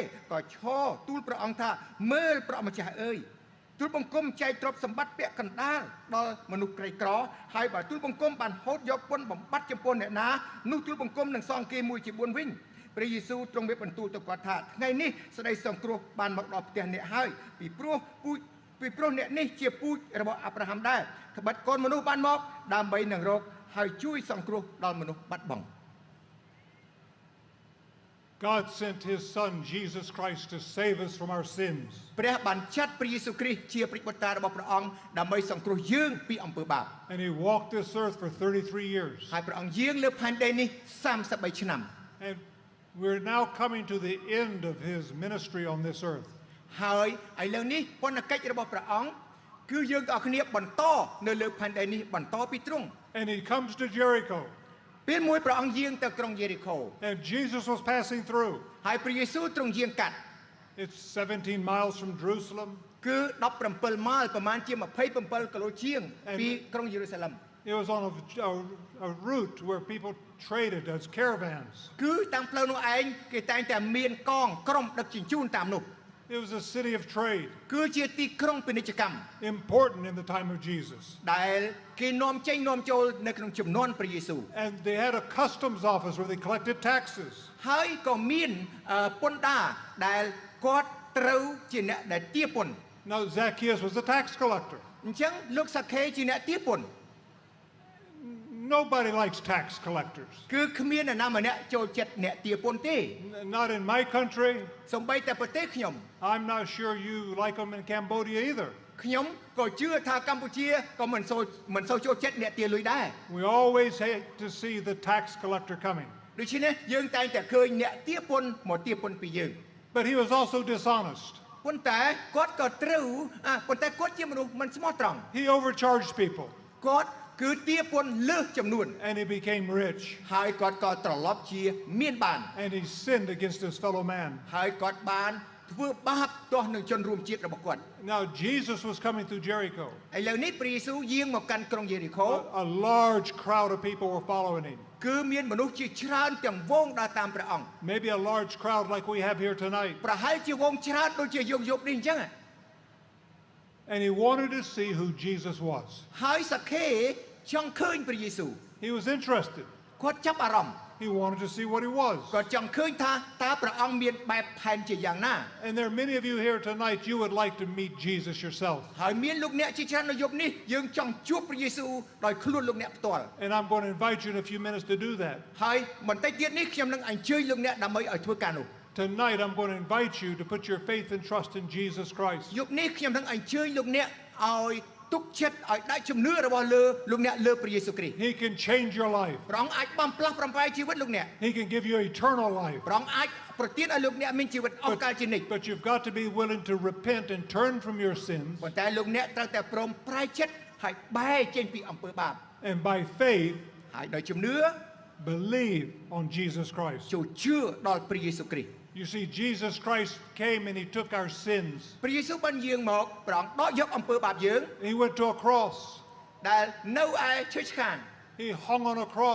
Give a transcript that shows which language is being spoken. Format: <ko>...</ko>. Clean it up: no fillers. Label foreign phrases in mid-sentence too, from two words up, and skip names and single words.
<km>ក៏ឈរទូលព្រះអង្គថាមើលព្រះម្ចាស់អើយទូលបង្គំចែកទ្រព្យសម្បត្តិពាក់កណ្ដាលដល់មនុស្សក្រីក្រហើយបើទូលបង្គំបានហូតយកពន្ធបំបត្តិចំពោះអ្នកណានោះទូលបង្គំនឹងសងគេមួយជា4វិញព្រះយេស៊ូវទ្រង់មានបន្ទូលទៅគាត់ថាថ្ងៃនេះស្ដីសង្គ្រោះបានមកដល់ផ្ទះអ្នកហើយពីព្រោះអ្នកនេះជាពូជរបស់អាប់រ៉ាហាំដែរត្បិតកូនមនុស្សបានមកដើម្បីនឹងរកហើយជួយសង្គ្រោះដល់មនុស្សបាត់បង់</km> <en>God sent his son Jesus Christ to save us from our sins.</en> <km>ព្រះបានចាត់ព្រះយេស៊ូវគ្រីស្ទជាព្រះបុត្រារបស់ព្រះអង្គដើម្បីសង្គ្រោះយើងពីអំពើបាប</km> <en>And he walked this earth for 33 years.</en> <km>ហើយព្រះអង្គយាងលើផែនដីនេះ33ឆ្នាំ</km> <en>And we're now coming to the end of his ministry on this earth.</en> <km>ហើយឥឡូវនេះពន្ធកិច្ចរបស់ព្រះអង្គគឺយើងទាំងអស់គ្នាបន្តនៅលើផែនដីនេះបន្តពីទ្រង់</km> <en>And he comes to Jericho.</en> <km>ពេលមួយព្រះអង្គយាងទៅក្រុងយេរីខូ</km> <en>And Jesus was passing through.</en> <km>ហើយព្រះយេស៊ូវទ្រង់យាងកាត់</km> <en>It's 17 miles from Jerusalem.</en> <km>គឺ17ម៉ាល់ប្រមាណជា27គីឡូជាងពីក្រុងយេរូសាឡិម</km> <en>It was on a route where people traded as caravans.</en> <km>គឺតាមផ្លូវនោះឯងគេតែងតែមានកងក្រុមដឹកជញ្ជូនតាមនោះ</km> <en>It was a city of trade,</en> <km>គឺជាទីក្រុងពាណិជ្ជកម្ម</km> <en>important in the time of Jesus.</en> <km>ដែលគេនាំចេញនាំចូលនៅក្នុងជំនាន់ព្រះយេស៊ូវ</km> <en>And they had a customs office where they collected taxes.</en> <km>ហើយក៏មានពន្ធដារដែលគាត់ត្រូវជាអ្នកដែលទារពន្ធ</km> <en>Now Zacchaeus was a tax collector.</en> <km>អញ្ចឹងលោកសាខេជាអ្នកទារពន្ធ</km> <en>Nobody likes tax collectors.</en> <km>គឺគ្មាននរណាម្នាក់ចូលចិត្តអ្នកទារពន្ធទេ</km> <en>Not in my country.</en> <km>សូម្បីតែប្រទេសខ្ញុំ</km> <en>I'm not sure you like them in Cambodia either.</en> <km>ខ្ញុំក៏ជឿថាកម្ពុជាក៏មិនសូវចូលចិត្តអ្នកទារលុយដែរ</km> <en>We always hate to see the tax collector coming.</en> <km>ដូច្នេះយើងតែងតែឃើញអ្នកទារពន្ធមកទារពន្ធពីយើង</km> <en>But he was also dishonest.</en> <km>ប៉ុន្តែគាត់ក៏ត្រូវប៉ុន្តែគាត់ជាមនុស្សមិនស្មោះត្រង់</km> <en>He overcharged people.</en> <km>គាត់គឺទារពន្ធលើសចំនួន</km> <en>and he became rich.</en> <km>ហើយគាត់ក៏ត្រឡប់ជាមានបាន</km> <en>And he sinned against his fellow man.</en> <km>ហើយគាត់បានធ្វើបាបទាស់នឹងជនរួមជាតិរបស់គាត់</km> <en>Now Jesus was coming through Jericho.</en> <km>ឥឡូវនេះព្រះយេស៊ូវយាងមកកាន់ក្រុងយេរីកូ</km> <en>A large crowd of people were following him.</en> <km>គឺមានមនុស្សជាច្រើនទាំងវងដើរតាមព្រះអង្គ</km> <en>Maybe a large crowd like we have here tonight.</en> <km>ប្រហែលជាវងច្រើនដូចជាយប់នេះអញ្ចឹង</km> <en>And he wanted to see who Jesus was.</en> <km>ហើយសាខេចង់ឃើញព្រះយេស៊ូវ</km> <en>He was interested.</en> <km>គាត់ចាប់អារម្មណ៍</km> <en>He wanted to see what he was.</en> <km>គាត់ចង់ឃើញថាតើព្រះអង្គមានបែបផែនជាយ៉ាងណា</km> <en>And there are many of you here tonight, you would like to meet Jesus yourself.</en> <km>ហើយមានលោកអ្នកជាច្រើននៅយប់នេះយើងចង់ជួបព្រះយេស៊ូវដោយខ្លួនលោកអ្នកផ្ទាល់</km> <en>And I'm going to invite you in a few minutes to do that.</en> <km>ហើយបន្តិចទៀតនេះខ្ញុំនឹងអញ្ជើញលោកអ្នកដើម្បីឲ្យធ្វើការនោះ</km> <en>Tonight, I'm going to invite you to put your faith and trust in Jesus Christ.</en> <km>យប់នេះខ្ញុំនឹងអញ្ជើញលោកអ្នកឲ្យទុកចិត្តឲ្យដាក់ជំនឿរបស់លើលោកអ្នកលើព្រះយេស៊ូវគ្រីស្ទ</km> <en>He can change your life.</en> <km>ព្រះអង្គអាចបំផ្លាស់ប្រែជីវិតលោកអ្នក</km> <en>He can give you eternal life.</en> <km>ព្រះអង្គអាចប្រទានឲ្យលោកអ្នកមានជីវិតអស់កលជានិច្ច</km> <en>But you've got to be willing to repent and turn from your sins.</en> <km>ប៉ុន្តែលោកអ្នកត្រូវតែព្រមប្រែចិត្តហើយបែរចេញពីអំពើបាប</km> <en>And by faith,</en> <km>ហើយដោយជំនឿ</km> <en>believe on Jesus Christ.</en> <km>ចូលជឿដល់ព្រះយេស៊ូវគ្រីស្ទ</km> <en>You see, Jesus Christ came and he took our sins.</en> <km>ព្រះយេស៊ូវបានយាងមកព្រះអង្គដកយកអំពើបាបយើង</km> <en>He went to a cross.</en> <km>ដែលនៅឯឈើឆ្កាង</km> <en>He hung on a cross.</en>